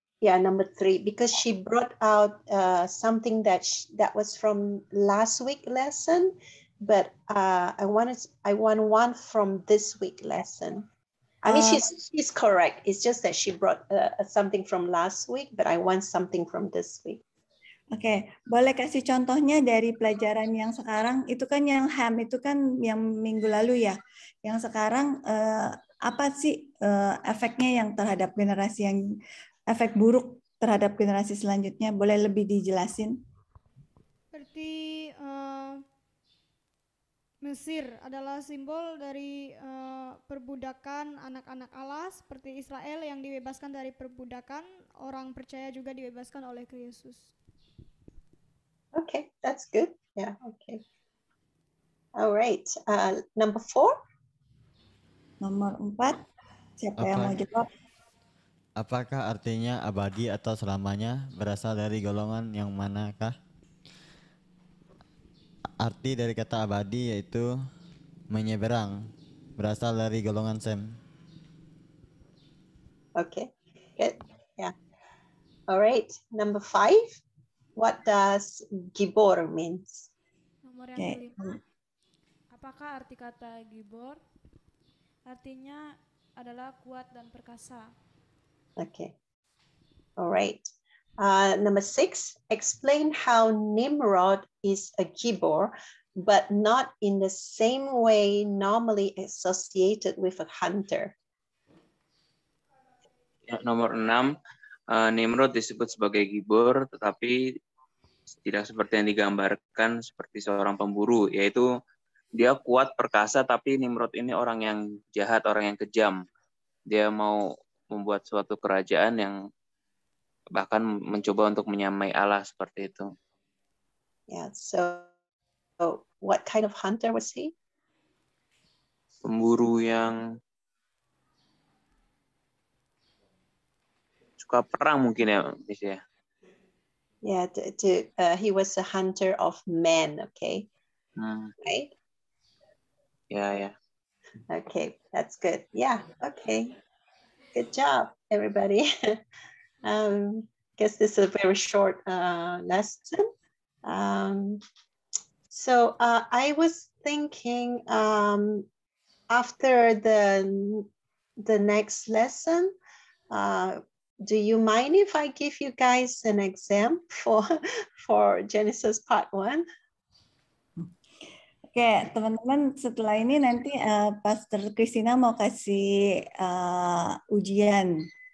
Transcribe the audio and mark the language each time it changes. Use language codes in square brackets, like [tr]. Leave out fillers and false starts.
[en] Yeah, number 3, because she brought out something that was from last week lesson, but I want one from this week lesson. I mean, she's correct. It's just that she brought something from last week, but I want something from this week. [id] Oke, boleh kasih contohnya dari pelajaran yang sekarang? Itu kan yang Ham, itu kan yang minggu lalu ya. Yang sekarang apa sih efeknya yang terhadap generasi yang efek buruk terhadap generasi selanjutnya? Boleh lebih dijelasin? Seperti Mesir adalah simbol dari perbudakan anak-anak Allah, seperti Israel yang dibebaskan dari perbudakan, orang percaya juga dibebaskan oleh Yesus. [en] Okay, that's good. Yeah, okay. All right. Number 4. [id] Nomor 4. Siapa yang mau jawab? Apakah artinya abadi atau selamanya berasal dari golongan yang manakah? Arti dari kata abadi yaitu menyeberang, berasal dari golongan Sem. [en] Okay, good. Yeah. All right. Number 5. What does gibor means? [id] Nomor yang kelima. Apakah arti kata gibor? Artinya adalah kuat dan perkasa. [en] Okay. All right. Number 6, explain how Nimrod is a gibor, but not in the same way normally associated with a hunter. [id] Ya, nomor 6, Nimrod disebut sebagai gibor, tetapi tidak seperti yang digambarkan seperti seorang pemburu, yaitu dia kuat, perkasa, tapi Nimrod ini orang yang jahat, orang yang kejam. Dia mau membuat suatu kerajaan yang bahkan mencoba untuk menyamai Allah seperti itu. [en] Yeah, so what kind of hunter was he? [id] Pemburu yang suka perang mungkin ya, Miss ya. [en] Yeah, he was a hunter of men, okay? Right? Yeah. Okay, that's good. Yeah, okay. Good job, everybody. Guess this is a very short lesson. So I was thinking after the next lesson, do you mind if I give you guys an exam for Genesis part 1? [id] Oke, teman-teman, setelah ini nanti Pastor Christina mau kasih ujian.